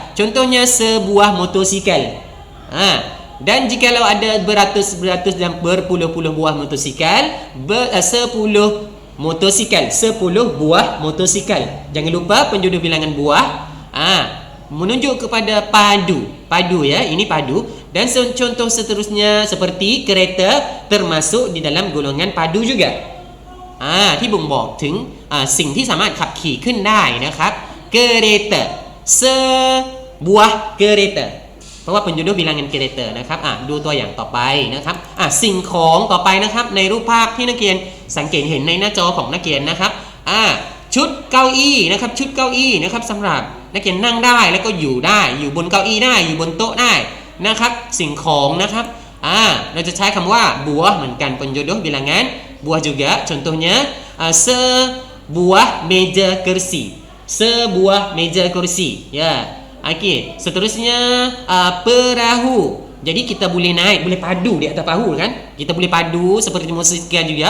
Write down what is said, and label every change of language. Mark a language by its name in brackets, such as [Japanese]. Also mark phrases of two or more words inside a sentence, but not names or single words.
[Malay] Contohnya sebuah motosikal. Dan jikalau ada beratus-beratus dan berpuluh-puluh buah motosikal, 10 motosikal, 10 buah motosikal. Jangan lupa penjodoh bilangan buah menunjuk kepada padu ya, ini padu. Dan contoh seterusnya seperti kereta termasuk di dalam golongan padu juga. [Thai] ที่บ่งบอกถึงสิ่งที่สามารถขับขี่ขึ้นได้นะครับ [Malay] kereta sebuah kereta [Thai] เพราะว่า [Malay] penjodoh bilangan kereta [Thai] นะครับดูตัว อย่างต่อไปนะครับสิ่งของต่อไปนะครับในรูปภาพที่นักเรียนสังเกตเห็นในหน้าจอของนักเรียนนะครับชุดเก้าอี้นะครับชุดเก้าอี้นะครับสำหรับนักเรียนนั่งได้แล้วก็อยู่ได้อยู่บนเก้าอี้ได้อยู่บนโต๊ะได้นะครับสิ่งของนะครับเราจะใช้คำว่าbuah เหมือนกัน [Malay] penjodoh bilangan buah juga contohnya sebuah meja kursi sebuah meja kursi ya. Okey, seterusnya perahu. Jadi kita boleh naik, boleh padu di atas perahu kan? Kita boleh padu seperti motosikal juga.